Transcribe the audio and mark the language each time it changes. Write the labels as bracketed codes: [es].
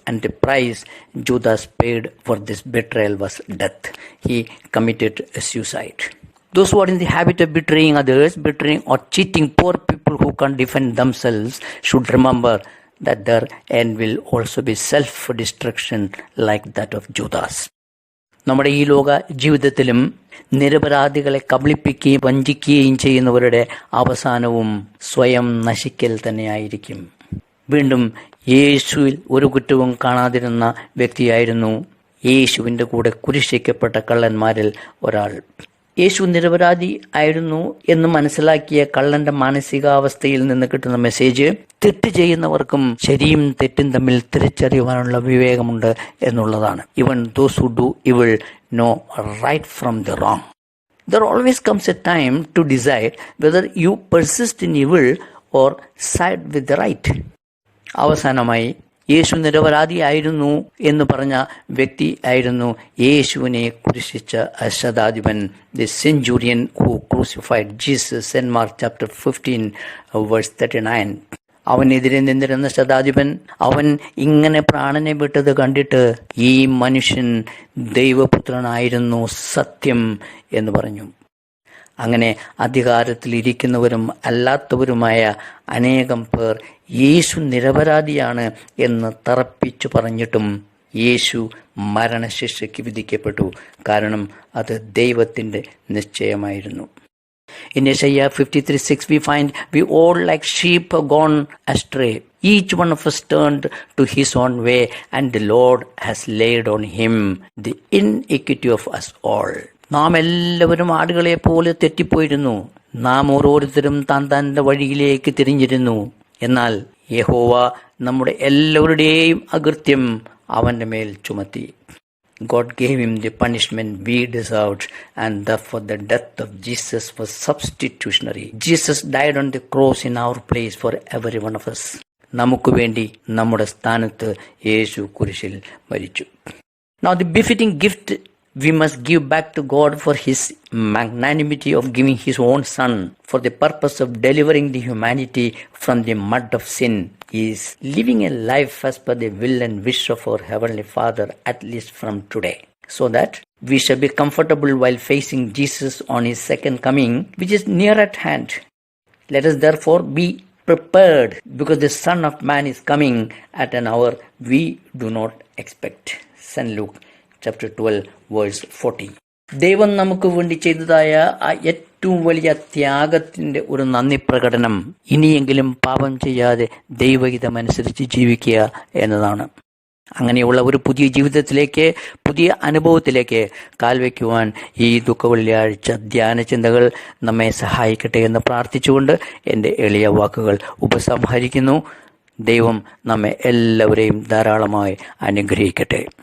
[en] And the price Judas paid for this betrayal was death. He committed suicide. Those who are in the habit of betraying others, betraying or cheating poor people who can't defend themselves should remember that their end will also be self-destruction like that of Judas. [ml] നമ്മുടെ ഈ ലോക ജീവിതത്തിലും നിരപരാധികളെ കബളിപ്പിക്കുകയും വഞ്ചിക്കുകയും ചെയ്യുന്നവരുടെ അവസാനവും സ്വയം നശിക്കൽ തന്നെയായിരിക്കും. വീണ്ടും യേശുവിൽ ഒരു കുറ്റവും കാണാതിരുന്ന വ്യക്തിയായിരുന്നു യേശുവിൻ്റെ കൂടെ കുരിശിക്കപ്പെട്ട കള്ളന്മാരിൽ ഒരാൾ. യേശു നിരപരാധി ആയിരുന്നു എന്ന് മനസ്സിലാക്കിയ കള്ളന്റെ മാനസികാവസ്ഥയിൽ നിന്ന് കിട്ടുന്ന മെസ്സേജ്, തെറ്റ് ചെയ്യുന്നവർക്കും ശരിയും തെറ്റും തമ്മിൽ തിരിച്ചറിയുവാനുള്ള വിവേകമുണ്ട് എന്നുള്ളതാണ്. [en] Even those who do evil know right from the wrong. There always comes a time to decide whether you persist in evil or side with the right. [ml] അവസാനമായി യേശു നിരപരാധിയായിരുന്നു എന്ന് പറഞ്ഞ വ്യക്തി ആയിരുന്നു യേശുവിനെ കുരിശിച്ച ശതാധിപൻ, [en] The centurion who crucified Jesus in Mark chapter 15 verse 39. [ml] അവനെതിരെ നിന്നിരുന്ന ശതാധിപൻ അവൻ ഇങ്ങനെ പ്രാണനെ വിട്ടത് കണ്ടിട്ട് ഈ മനുഷ്യൻ ദൈവപുത്രനായിരുന്നു സത്യം എന്ന് പറഞ്ഞു. അങ്ങനെ അധികാരത്തിലിരിക്കുന്നവരും അല്ലാത്തവരുമായ അനേകം പേർ യേശു നിരപരാധിയാണ് എന്ന് തറപ്പിച്ചു പറഞ്ഞിട്ടും യേശു മരണശിക്ഷയ്ക്ക് വിധിക്കപ്പെട്ടു. കാരണം അത് ദൈവത്തിൻ്റെ നിശ്ചയമായിരുന്നു. [en] In Isaiah 53:6 we find, we all like sheep have gone astray. Each one of us turned to his own way, and the Lord has laid on him the iniquity of us all. [ml] നാം എല്ലാവരും ആടുകളെ പോലെ തെറ്റിപ്പോയിരുന്നു. നാം ഓരോരുത്തരും താൻ തൻ്റെ വഴിയിലേക്ക് തിരിഞ്ഞിരുന്നു. എന്നാൽ യഹോവ നമ്മുടെ എല്ലാവരുടെയും അകൃത്യം അവൻ്റെ മേൽ ചുമത്തി. [en] God gave him the punishment we deserved, and therefore the death of Jesus was substitutionary. Jesus died on the cross in our place for every one of us. [ml] നമുക്ക് വേണ്ടി നമ്മുടെ സ്ഥാനത്ത് യേശു കുരിശിൽ മരിച്ചു. [en] Now the befitting gift we must give back to God for his magnanimity of giving his own son for the purpose of delivering the humanity from the mud of sin is living a life as per the will and wish of our Heavenly Father, at least from today, so that we shall be comfortable while facing Jesus on his second coming, which is near at hand. Let us therefore be prepared, because the Son of Man is coming at an hour we do not expect. St. Luke chapter 12 verse 40. [ml] ദൈവം നമുക്ക് വേണ്ടി ചെയ്തതായ ആ ഏറ്റവും വലിയ ത്യാഗത്തിൻ്റെ ഒരു നന്ദി പ്രകടനം ഇനിയെങ്കിലും പാപം ചെയ്യാതെ ദൈവഹിതമനുസരിച്ച് ജീവിക്കുക എന്നതാണ്. അങ്ങനെയുള്ള ഒരു പുതിയ ജീവിതത്തിലേക്ക്, പുതിയ അനുഭവത്തിലേക്ക് കാൽവയ്ക്കുവാൻ ഈ ദുഃഖവെള്ളിയാഴ്ച ധ്യാന ചിന്തകൾ നമ്മെ സഹായിക്കട്ടെ എന്ന് പ്രാർത്ഥിച്ചുകൊണ്ട് എൻ്റെ എളിയ വാക്കുകൾ ഉപസംഹരിക്കുന്നു. ദൈവം നമ്മെ എല്ലാവരെയും ധാരാളമായി അനുഗ്രഹിക്കട്ടെ.